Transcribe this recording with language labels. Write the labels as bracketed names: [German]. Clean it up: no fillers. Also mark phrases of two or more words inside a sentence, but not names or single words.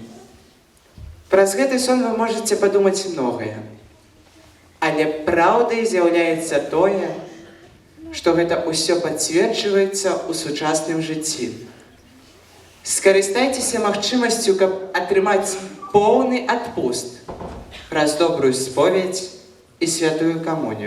[Belarusian] Праз гэты сон [Russian] вы можете подумать многое. [Belarusian] Але праўдай з'яўляецца тое, што гэта ўсё пацверджваецца ў сучасным жыцці. Скарыстайцеся магчымасцю, каб атрымаць поўны адпуст праз добрую споведь і святую камунію.